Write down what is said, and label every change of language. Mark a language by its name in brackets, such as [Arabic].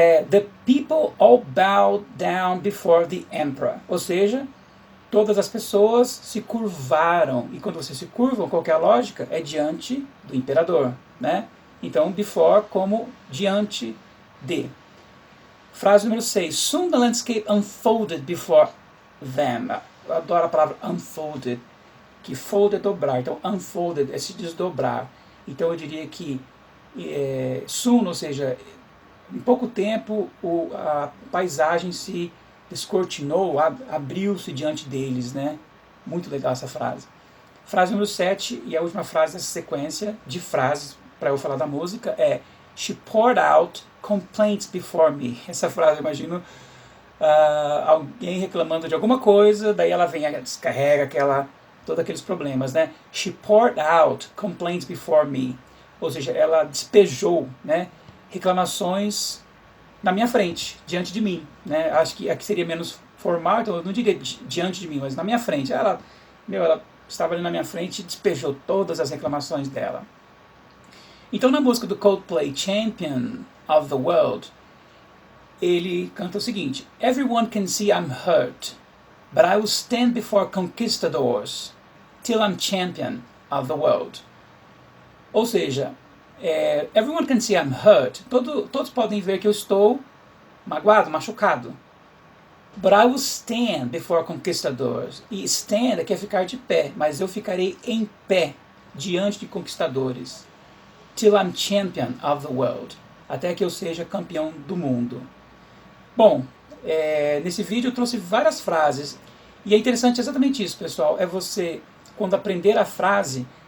[English] The people all bow down before the emperor. [Portuguese] Ou seja, todas as pessoas se curvaram. E quando você se curva, qual que é a lógica? É diante do imperador, né? Então, before como diante de. Frase número 6. [English] Soon the landscape unfolded before them. [Portuguese] Eu adoro a palavra unfolded, que fold é dobrar. Então, unfolded é se desdobrar. Então, eu diria que soon, ou seja, em pouco tempo, a paisagem se descortinou, abriu-se diante deles, né? Muito legal essa frase. Frase número 7, e a última frase dessa sequência de frases para eu falar da música é [English] She poured out complaints before me. [Portuguese] Essa frase, eu imagino alguém reclamando de alguma coisa, daí ela vem e descarrega todos aqueles problemas, né? [English] She poured out complaints before me. [Portuguese] Ou seja, ela despejou, né, reclamações na minha frente, diante de mim, né? Acho que aqui seria menos formal, então eu não diria diante de mim, mas na minha frente. Ela estava ali na minha frente e despejou todas as reclamações dela. Então, na música do Coldplay, Champion of the World, ele canta o seguinte: [English] Everyone can see I'm hurt, but I will stand before conquistadors till I'm champion of the world. [Portuguese] Ou seja, [English] everyone can see I'm hurt. [Portuguese] Todos podem ver que eu estou magoado, machucado. [English] But I will stand before conquistadors. [Portuguese] E stand quer ficar de pé, mas eu ficarei em pé diante de conquistadores. [English] Till I'm champion of the world. [Portuguese] Até que eu seja campeão do mundo. Bom, nesse vídeo eu trouxe várias frases. E é interessante exatamente isso, pessoal. É você, quando aprender a frase.